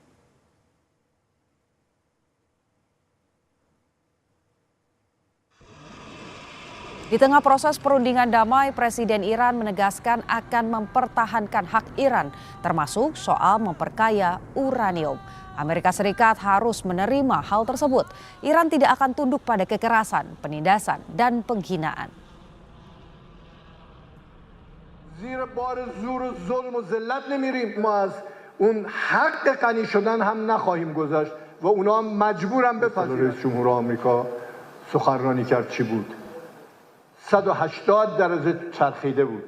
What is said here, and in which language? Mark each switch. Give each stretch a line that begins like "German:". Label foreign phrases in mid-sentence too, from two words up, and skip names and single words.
Indonesian: Di tengah proses perundingan damai, Presiden Iran menegaskan akan mempertahankan hak Iran, termasuk soal memperkaya uranium. Amerika Serikat harus menerima hal tersebut. Iran tidak akan tunduk pada kekerasan, penindasan, dan penghinaan.
Persian: زیر بار زور و ظلم و ذلت نمیریم. ما از اون حق غنی شدن هم نخواهیم گذاشت و اونا هم مجبورن بپذیرن. رئیس جمهور آمریکا سخنرانی کرد چی بود؟ 180 درجه چرخیده بود.